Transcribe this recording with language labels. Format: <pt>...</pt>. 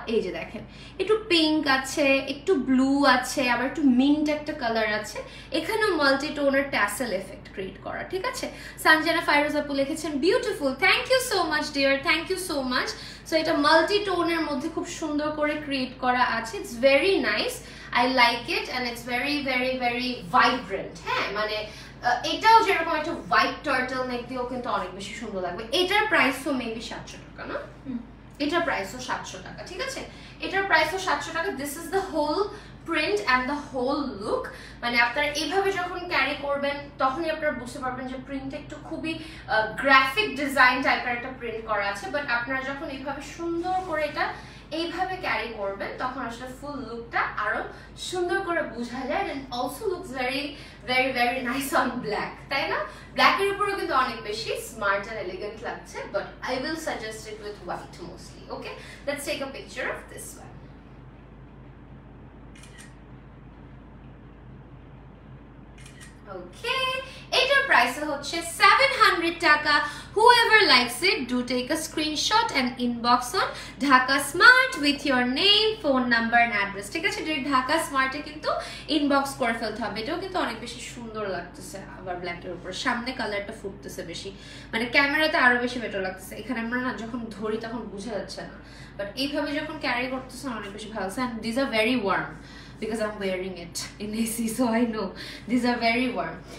<bn>এই যে দেখেন, একটু পিঙ্ক আছে, একটু ব্লু আছে, আবার একটু মিন্ট একটা কালার আছে। এখানেও মাল্টি টোনের ট্যাসেল এফেক্ট ক্রিয়েট করা, ঠিক আছে? সঞ্জনা ফাইরোজ আপু লিখেছেন beautiful,</bn> <en>thank you so much</en> <bn>dear, thank you so much. So এটা মাল্টি টোনের মধ্যে খুব সুন্দর করে ক্রিয়েট করা আছে।</bn> <en>It's very nice, I like it and it's very very very vibrant।</en> <bn>হ্যাঁ, মানে এটাও যেরকম একটা হোয়াইট টার্টল নেক দিয়েও কিন্তু অনেক বেশি সুন্দর লাগবে। এটার প্রাইসও মেবি 700 টাকা না? এটার প্রাইসও 700 টাকা, ঠিক আছে? এটার প্রাইসও 700 টাকা।</bn> <en>This is the whole print and the whole look.</en> <bn>মানে আপনারা এইভাবে যখন ক্যারি করবেন তখনই আপনারা বুঝতে পারবেন যে প্রিন্ট একটু খুবই গ্রাফিক ডিজাইন টাইপের একটা প্রিন্ট করা আছে, বাট আপনারা যখন এইভাবে সুন্দর করে এটা এইভাবে ক্যারি করবেন তখন আসলে ফুল লুকটা আরো সুন্দর করে বোঝা যায়।</bn> <en>and also looks very very very nice on black,</en> <bn>তাই না? ব্ল্যাকের উপরেও কিন্তু অনেক বেশি স্মার্ট এন্ড এলিগেন্ট লাগছে,</bn> <en>But I will suggest it with white mostly. Okay, let's take a picture of this one.</en> <bn>ওকে, এটার প্রাইস হচ্ছে 700 টাকা।</bn> <en>whoever likes it do take a screenshot and inbox on Dhaka Smart with your name, phone number and address,</en> <bn>ঠিক আছে? যে ঢাকা স্মার্টে কিন্তু inbox করে ফেলতে হবে। এটাও কিন্তু অনেক বেশি সুন্দর লাগতেছে, আবার ব্ল্যাকের উপর সামনে কালারটা ফুটতেছে বেশি, মানে ক্যামেরাতে আরো বেশি বেটার লাগতেছে। এখানে আমরা না যখন ধরি তখন বোঝা যাচ্ছে না, বাট এইভাবে যখন ক্যারি করতেছে অনেক বেশি ভালো লাগছে।</bn> <en>and these are very warm</en> <bn>because I'm wearing it in AC, so I know these are very warm.</bn>